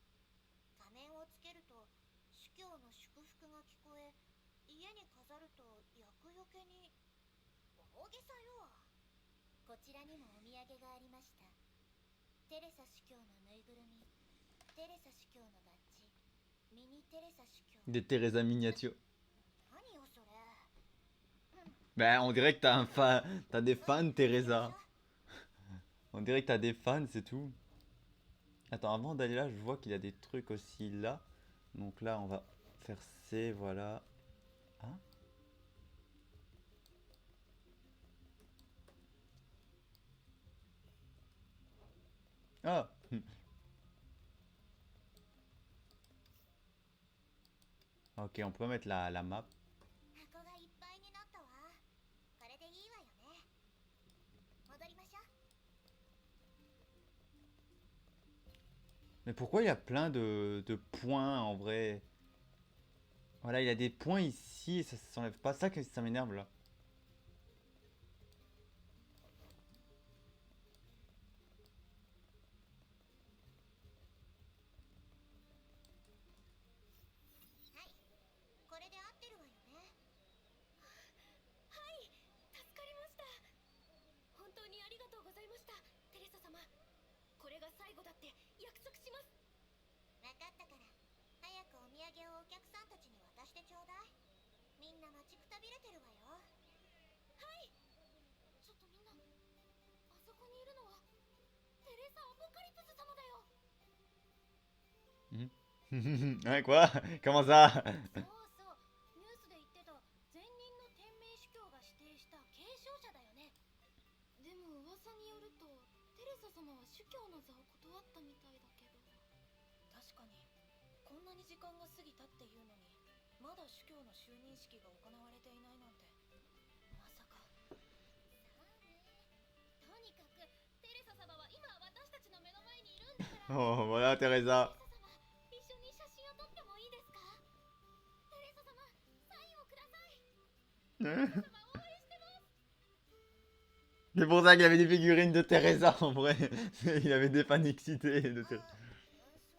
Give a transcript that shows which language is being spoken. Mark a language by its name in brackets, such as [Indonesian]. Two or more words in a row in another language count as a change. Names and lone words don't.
[Japanese] 仮面をつけると主教の祝福が聞こえ、家に飾ると厄除けに。大げさよ。こちらにもお土産がありました。テレサ主教のぬいぐるみ、テレサ主教のバッジ、ミニテレサ主教。 [French] Des Teresa miniatures. [Japanese] 何よそれ。 [French] Bah, on dirait que t'as un fan. T'as des fans, Teresa. On dirait que t'as des fans, c'est tout. Attends, avant d'aller là, je vois qu'il y a des trucs aussi là. Donc là, on va faire C, voilà. Hein? Ah! Ok, on peut mettre la map. [Japanese] 箱がいっぱいになったわ。これでいいわよね。戻りましょう。 [French] Mais pourquoi il y a plein de points en vrai? Voilà, il y a des points ici et ça s'enlève pas. Ça que ça m'énerve là. [Japanese] はい、これで合ってるわよね。はい、助かりました。本当にありがとうございました、テレサ様。これが最後だって約束します。分かったから、早くお土産をお客さんたちに渡してちょうだい。みんな待ちくたびれてるわよ。はい。ちょっとみんな、あそこにいるのはテレサ・アポカリプス様だよ。 [French] Hein, quoi? Comment ça? [Japanese] そうそう、ニュースで言ってた前任の天命主教が指定した継承者だよね。でも噂によるとテレサ様は主教の座を断ったみたいだけど。確かにこんなに時間が過ぎたっていうのにまだ主教の就任式が行われていないなんて、まさか。とにかくテレサ様は今私たちの目の前にいるんだから。 [French] Oh, voilà, Teresa. [Japanese] テレサ様、一緒に写真を撮ってもいいですか？テレサ様、サインをください。テレサ様、応援してます。 [French] C'est pour ça qu'il avait des figurines de Teresa en vrai. Il avait des fans excités de Teresa.